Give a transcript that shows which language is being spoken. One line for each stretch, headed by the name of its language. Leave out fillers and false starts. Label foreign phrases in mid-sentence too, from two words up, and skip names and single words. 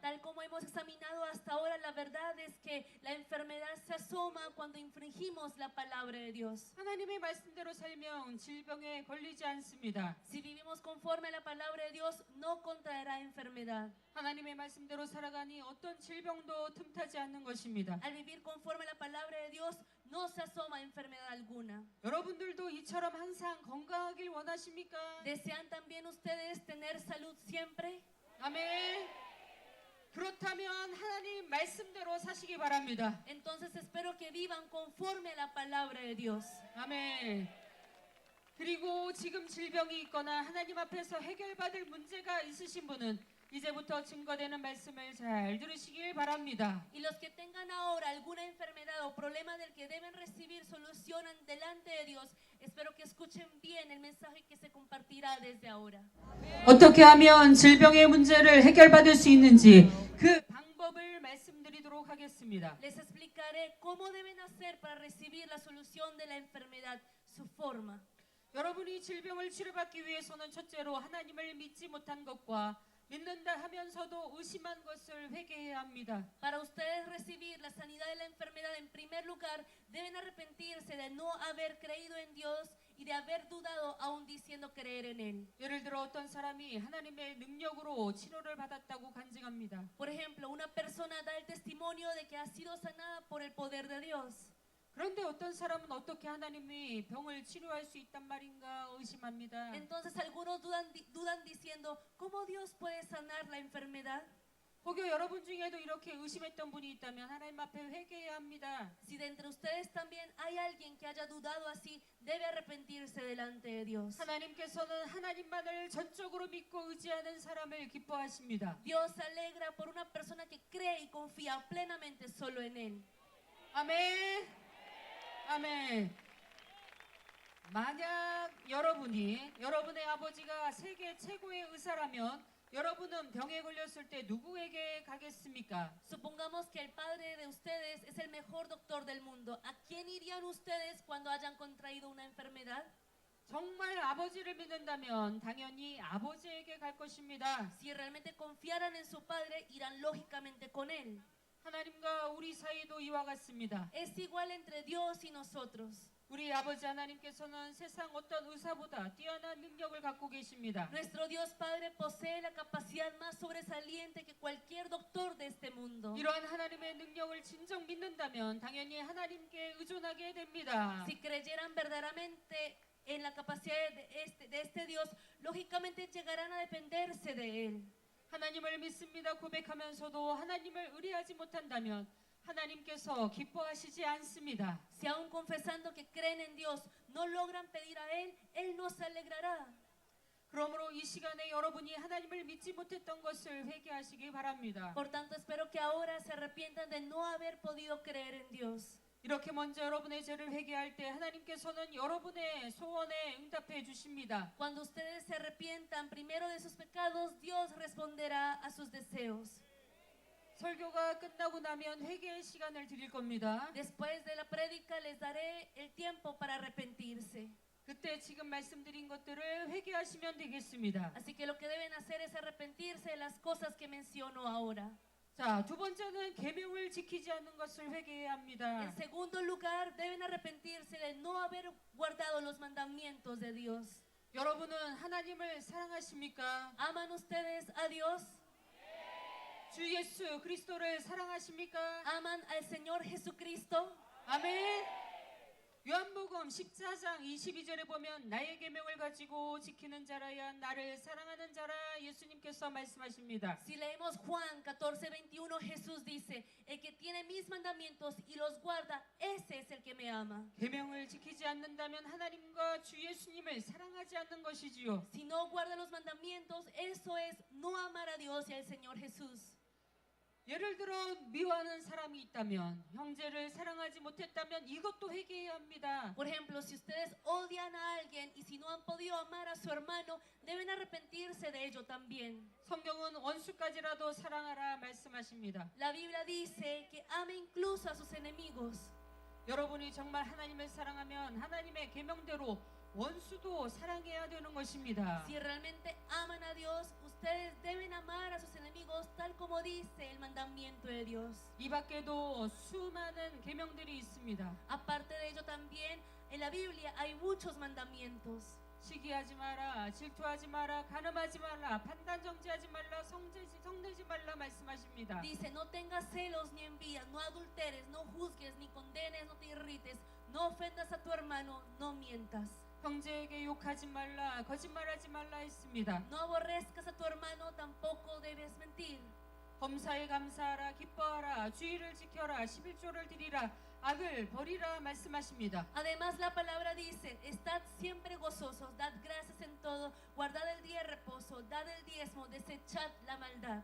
Spanish: Tal como hemos examinado hasta ahora, la verdad es que la enfermedad se asoma cuando infringimos la palabra de Dios.
Korean: 하나님의 말씀대로 살면 질병에 걸리지 않습니다.
Spanish: Si vivimos conforme a la palabra de Dios, no contraerá enfermedad.
Korean: 하나님의 말씀대로 살아가니 어떤 질병도 틈타지 않는 것입니다.
Spanish: Al vivir conforme a la palabra de Dios, no se asoma enfermedad alguna.
Korean: 여러분들도 이처럼 항상 건강하길 원하십니까?
Spanish: ¿Desean también ustedes tener salud siempre?
Korean: 아멘. 그렇다면 하나님 말씀대로 사시기 바랍니다.
Spanish: Entonces espero que vivan conforme a la palabra de Dios.
Korean: 아멘. 그리고 지금 질병이 있거나 하나님 앞에서 해결받을 문제가 있으신 분은 이제부터 증거되는 말씀을 잘 들으시길 바랍니다.
Spanish: Y los que tengan ahora alguna enfermedad o problema del que deben recibir solución delante de Dios, espero que escuchen bien el mensaje que se compartirá desde ahora.
Korean: 어떻게 하면 질병의 문제를 해결받을 수 있는지 그 방법을 말씀드리도록 하겠습니다.
Spanish: Les explicaré cómo deben hacer para recibir la solución de la enfermedad, su forma.
Korean: 여러분이 질병을 치료받기 위해서는 첫째로 하나님을 믿지 못한 것과 믿는다 하면서도 의심한 것을 회개해야 합니다.
Spanish: Para ustedes recibir la sanidad de la enfermedad, en primer lugar, deben arrepentirse de no haber creído en Dios y de haber dudado aún diciendo creer en Él.
Korean: 예를 들어 어떤 사람이 하나님의 능력으로 치료를 받았다고 간증합니다.
Spanish: Por ejemplo, una persona da el testimonio de que ha sido sanada por el poder de Dios.
Korean: 그런데 어떤 사람은 어떻게 하나님이 병을 치료할 수 있단 말인가 의심합니다.
Spanish: Entonces algunos dudan diciendo, ¿cómo Dios puede sanar la enfermedad?
Korean: 혹여 여러분 중에도 이렇게 의심했던 분이 있다면 하나님 앞에 회개해야 합니다.
Spanish: Si de entre ustedes también hay alguien que haya dudado así, debe arrepentirse delante de Dios.
Korean: 하나님께서는 하나님만을 전적으로 믿고 의지하는 사람을 기뻐하십니다.
Spanish: Dios se alegra por una persona que cree y confía plenamente solo en Él.
Korean: 아멘. 아멘. 만약 여러분의 아버지가 세계 최고의 의사라면 여러분은 병에 걸렸을 때 누구에게 가겠습니까?
Spanish: Supongamos que el padre de ustedes es el mejor doctor del mundo. ¿A quién irían ustedes cuando hayan contraído una enfermedad?
Korean: 정말 아버지를 믿는다면 당연히 아버지에게 갈 것입니다.
Spanish: Si realmente confiaran en su Padre, irán lógicamente con Él.
Korean: 하나님과 우리 사이도 이와 같습니다.
Spanish: Es igual entre Dios y nosotros.
Korean: 우리 아버지 하나님께서는 세상 어떤 의사보다 뛰어난 능력을 갖고 계십니다.
Spanish: Nuestro Dios Padre posee la capacidad más sobresaliente que cualquier doctor de este mundo.
Korean: 이러한 하나님의 능력을 진정 믿는다면 당연히 하나님께 의존하게 됩니다.
Spanish: Si creyeran verdaderamente en la capacidad de este Dios, lógicamente llegarán a dependerse de Él.
Korean: 하나님을 믿습니다 고백하면서도 하나님을 의뢰하지 못한다면 하나님께서 기뻐하시지 않습니다.
Spanish: Si aún confesando que creen en Dios no logran pedir a Él, Él no se alegrará.
Korean: 그러므로 이 시간에 여러분이 하나님을 믿지 못했던 것을 회개하시기 바랍니다.
Spanish: Por tanto, espero que ahora se arrepientan de no haber podido creer en Dios.
Korean: 이렇게 먼저 여러분의 죄를 회개할 때 하나님께서는 여러분의 소원에 응답해 주십니다.
Spanish: Cuando ustedes se arrepientan primero de sus pecados, Dios responderá a sus deseos.
Korean: 설교가 끝나고 나면 회개의 시간을 드릴 겁니다.
Spanish: Después de la prédica les daré el tiempo para arrepentirse.
Korean: 그때 지금 말씀드린 것들을 회개하시면 되겠습니다.
Spanish: Así que lo que deben hacer es arrepentirse de las cosas que menciono ahora.
Korean: 자, 두 번째는 계명을 지키지 않는 것을 회개해야 합니다.
Spanish: En segundo lugar, deben arrepentirse de no haber guardado los mandamientos de Dios.
Korean: 여러분은 하나님을 사랑하십니까?
Spanish: ¿Aman ustedes a Dios?
Korean: 주 예수 그리스도를 사랑하십니까?
Spanish: ¿Aman al Señor Jesucristo?
Korean: 아멘. 요한복음 14장 22절에 보면 나의 계명을 가지고 지키는 자라야 나를 사랑하는 자라 예수님께서 말씀하십니다.
Spanish: Si leemos Juan 14:21, Jesús dice, el que tiene mis mandamientos y los guarda, ese es el que me ama.
Korean: 계명을 지키지 않는다면 하나님과 주 예수님을 사랑하지 않는 것이지요.
Spanish: Si no guarda los mandamientos, eso es no amar a Dios y al Señor Jesús.
Korean: 예를 들어 미워하는 사람이 있다면 형제를 사랑하지 못했다면 이것도 회개해야 합니다.
Spanish: Por ejemplo, si ustedes odian a alguien y si no han podido amar a su hermano, deben arrepentirse de ello también.
Korean: 성경은 원수까지라도 사랑하라 말씀하십니다.
Spanish: La Biblia dice que ame incluso a sus enemigos.
Korean: 여러분이 정말 하나님을 사랑하면 하나님의 계명대로 원수도 사랑해야 되는 것입니다.
Spanish: Si realmente aman a Dios, ustedes deben amar a sus enemigos tal como dice el mandamiento de Dios.
Korean: 이 밖에도 수많은 계명들이 있습니다.
Spanish: Aparte de ello también, en la Biblia hay muchos mandamientos.
Korean: 시기하지 마라, 질투하지 마라, 간음하지 말라, 판단정지하지 말라, 성내지 말라 말씀하십니다.
Spanish: Dice, no tengas celos ni envidia, no adulteres, no juzgues, ni condenes, no te irrites, no ofendas a tu hermano, no mientas.
Korean: 형제에게 욕하지 말라, 거짓말하지 말라 했습니다.
Spanish: No aborrezcas a tu hermano, tampoco debes mentir.
Korean: 범사에 감사하라, 기뻐하라, 주의를 지켜라, 11조를 드리라, 악을 버리라 말씀하십니다.
Spanish: Además la palabra dice, estad siempre gozosos, dad gracias en todo, guardad el día de reposo, dad el diezmo, desechad la maldad.